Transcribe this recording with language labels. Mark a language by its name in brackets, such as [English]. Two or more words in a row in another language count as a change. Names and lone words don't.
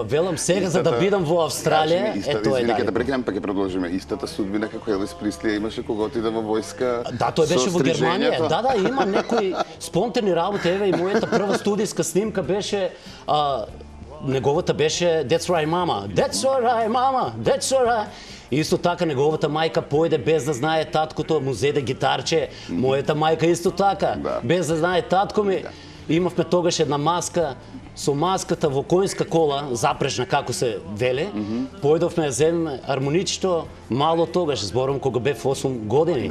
[Macedonian] Велам сега за да бидам во Австралија, тоа е далеко. Да прекинам, па ќе продолжиме. Истата судбина како Елвис Пресли имаше кога отиде во војска. Да, тој беше во Германија. Да, има некои спонтани работи. Еве и мојата прва студиска снимка беше неговата беше [English] That's right, mama. That's right, mama. That's right. [Macedonian] Исто така неговата мајка појде без да знае таткото, му зеде гитарче. Мојата мајка исто така, без да знае татко ми. Имавме тогаш една маска, со маската во коњска кола, запрежна како се веле. Појдовме да земеме армоничето, мало тогаш, зборам кога бев 8 години.